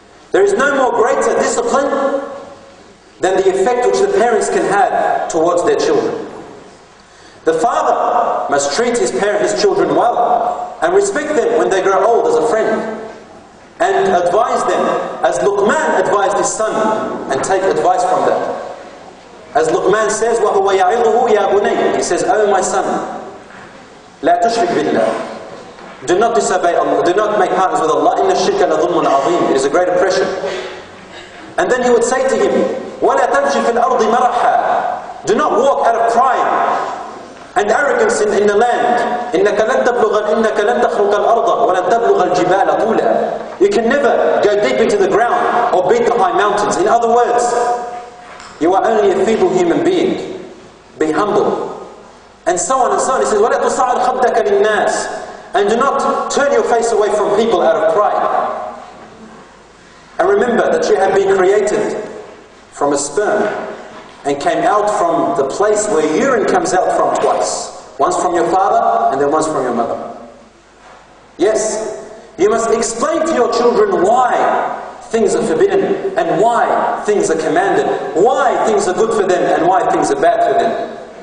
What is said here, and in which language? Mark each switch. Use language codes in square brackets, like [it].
[en] There is no more greater discipline than the effect which the parents can have towards their children. The father must treat his children well, and respect them when they grow old as a friend. And advise them, as Luqman advised his son, and take advice from that. As Luqman says, [ar] وَهُوَ يَعِظُهُ يَا بُنَيْ. [en] He says, oh my son, [ar] لَا تُشْرِكْ بِاللَّهِ. [en] Do not disobey Allah, do not make partners with Allah. [ar] إِنَّ الشِّرْكَ لَظُلْمٌ عَظِيمٌ. [en] It is a great oppression. And then he would say to him, [ar] وَلَا تَمْشِ فِي الْأَرْضِ مَرَحًا. [en] Do not walk out of pride. and arrogance in the land. [ar] إنك لن تخرق الأرض ولن تبلغ الجبال طولا. [en] You can never go deep into the ground or beat the high mountains. In other words, you are only a feeble human being. Be humble. And so on and so on. He says, [ar] وَلَا تُصَعِرْ خَدَّكَ لِلنَّاسِ. [en] And do not turn your face away from people out of pride. And remember that you have been created from a sperm and came out from the place where urine comes out from twice. Once from your father and then once from your mother. Yes, you must explain to your children why things are forbidden and why things are commanded, why things are good for them and why things are bad for them.